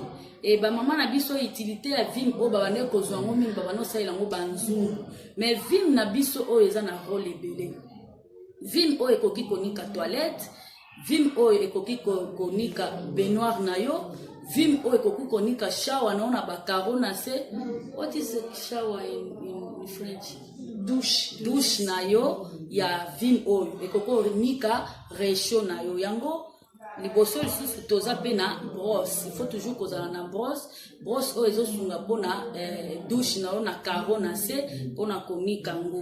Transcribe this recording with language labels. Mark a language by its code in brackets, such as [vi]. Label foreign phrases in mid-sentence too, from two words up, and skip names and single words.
[ln] Et ba mama na biso utilité ya vim o babanda ko zwango mingi babanda salela ngo banzungu. Mais vim na biso o eza na rôle ebele. Vim o ekoki konika toilette, vim oyo ekoki konika baignoire na yo, vim oyo ekoki konika shower na ona ba carreau na se. [en] What is a shower in French? [ln] Douche na yo ya vim oyo ekoki konika réchaud na yo. Yango liboso lisusu toza pe na brosse, [fr] il faut toujours [ln] kozala na brosse oyo ezosunga pona douche na yo na carreau na se pona konika ngo.